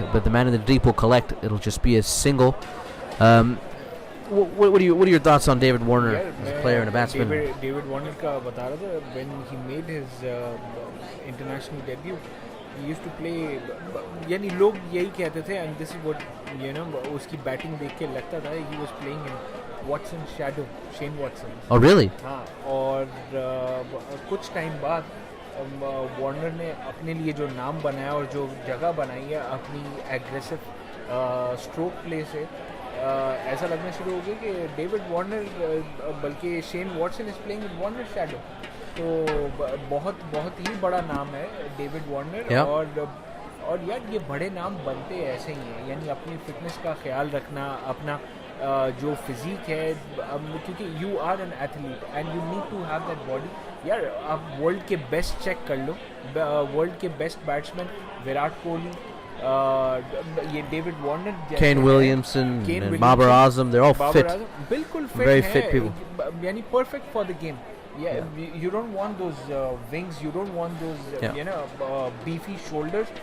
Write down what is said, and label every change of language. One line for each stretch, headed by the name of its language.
English: But the man in the deep will collect. It'll just be a single. What are your thoughts on David Warner as a player and a batsman? David Warner
Hindi: का बता रहा था,
English: when he made his international debut, he used to play.
Hindi: यानी लोग यही कहते थे,
English: and this is what
Hindi: उसकी बैटिंग देख के लगता था,
English: he was playing in Watson's shadow, Shane Watson. Oh really?
Hindi: हाँ, और कुछ टाइम बाद वार्नर ने अपने लिए जो नाम बनाया और जो जगह बनाई है अपनी एग्रेसिव स्ट्रोक प्ले से, ऐसा लगना शुरू हो गया कि डेविड वार्नर बल्कि Shane Watson
English: Is playing in Warner shadow.
Hindi: तो बहुत ही बड़ा नाम है डेविड वार्नर. और यार ये बड़े नाम बनते ऐसे ही हैं, यानी अपनी फिटनेस का ख्याल रखना, अपना जो फिजिक है, क्योंकि
English: You are an athlete and you need to have that body.
Hindi: यार आप वर्ल्ड के बेस्ट चेक कर लो, वर्ल्ड के बेस्ट बैट्समैन विराट कोहली, ये David Warner,
English: Kane Williamson and Babar Azam, they're all fit.
Hindi: बिल्कुल fit
English: Very
Hindi: है,
English: fit people. यानी perfect for the game. Yeah, you don't want those wings, you don't want those beefy shoulders.